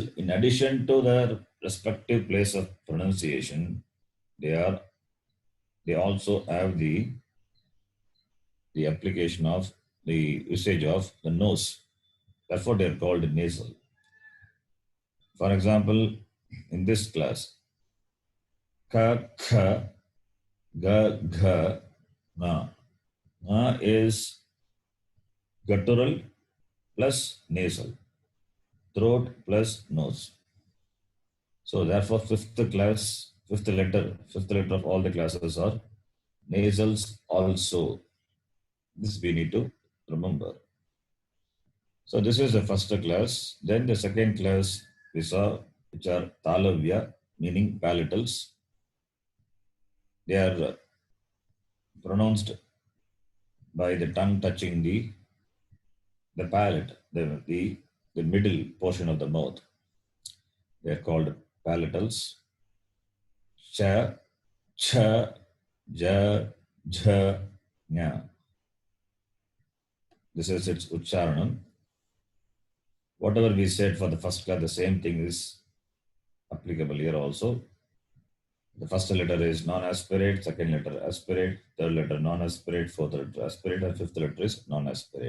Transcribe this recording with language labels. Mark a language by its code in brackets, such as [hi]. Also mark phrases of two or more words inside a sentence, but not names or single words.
[en] In addition to their respective place of pronunciation, they also have the application of the usage of the nose. Therefore, they are called nasal. For example, in this class, [sa] ka, kha, ga, gha, na. [en] Na is guttural plus nasal, throat plus nose. So therefore, fifth letter of all the classes are nasals also. This we need to remember. So this is the first class. Then the second class we saw, which are talavya, meaning palatals. They are pronounced by the tongue touching the palate, the middle portion of the mouth. They are called palatals. [sa] Cha, cha, ja, jha, nya. [en] This is its ucharanam. Whatever we said for the first class, the same thing is applicable here also. The first letter is non-aspirate, second letter aspirate, third letter non-aspirate, fourth letter aspirate, and fifth letter is non-aspirate.